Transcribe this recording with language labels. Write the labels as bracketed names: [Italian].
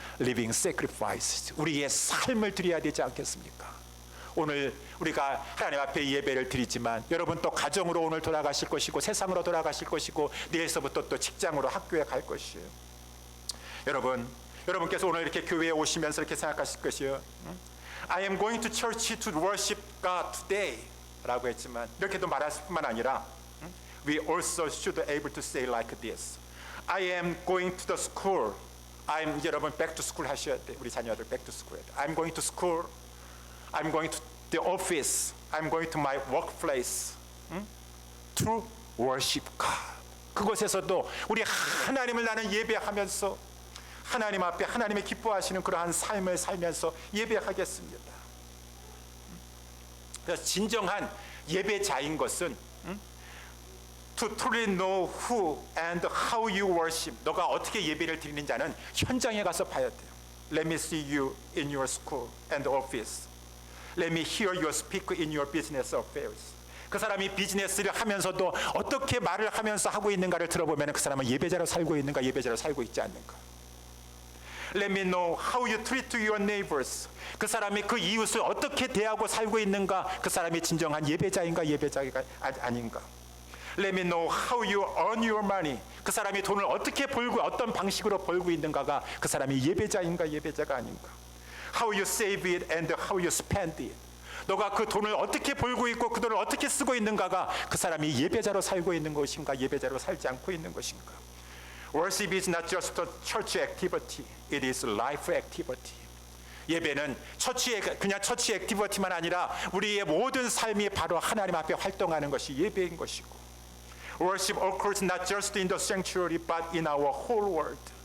[English] Living sacrifice, [Korean] 우리의 삶을 드려야 되지 않겠습니까? 오늘 우리가 하나님 앞에 예배를 드리지만 여러분 또 가정으로 오늘 돌아가실 것이고 세상으로 돌아가실 것이고 내일서부터 또 직장으로 학교에 갈 것이에요. 여러분께서 오늘 이렇게 교회에 오시면서 이렇게 생각하실 것이에요. [English] I am going to church to worship God today [Korean] 라고 했지만 이렇게도 말할 뿐만 아니라 [English] we also should be able to say like this. I am going to the school. [Korean] 이제 여러분 [English] back to school [Korean] 하셔야 돼. 우리 자녀들 back to school 해야 돼. [English] I'm going to school. I'm going to the office. I'm going to my workplace. To worship God. [Korean] 그곳에서도 우리 하나님을 나는 예배하면서 하나님 앞에 하나님의 기뻐하시는 그러한 삶을 살면서 예배하겠습니다. 그래서 진정한 예배자인 것은 [English] to truly know who and how you worship. [Korean] 너가 어떻게 예배를 드리는 자는 현장에 가서 봐야 돼요. [English] Let me see you in your school and office. Let me hear you speak in your business affairs. [Korean] 그 사람이 비즈니스를 하면서도 어떻게 말을 하면서 하고 있는가를 들어보면 그 사람은 예배자로 살고 있는가 예배자로 살고 있지 않는가. [English] Let me know how you treat your neighbors. [Korean] 그 사람이 그 이웃을 어떻게 대하고 살고 있는가. 그 사람이 진정한 예배자인가 예배자가 아닌가. [English] Let me know how you earn your money. [Korean] 그 사람이 돈을 어떻게 벌고 어떤 방식으로 벌고 있는가가 그 사람이 예배자인가 예배자가 아닌가. [English] How you save it and how you spend it. [Korean] 너가 그 돈을 어떻게 벌고 있고 그 돈을 어떻게 쓰고 있는가가 그 사람이 예배자로 살고 있는 것인가, 예배자로 살지 않고 있는 것인가. [English] Worship is not just a church activity. It is life activity. [Korean] 예배는 그냥 처치 액티비티만 아니라 우리의 모든 삶이 바로 하나님 앞에 활동하는 것이 예배인 것이고, [English] Worship occurs not just in the sanctuary but in our whole world.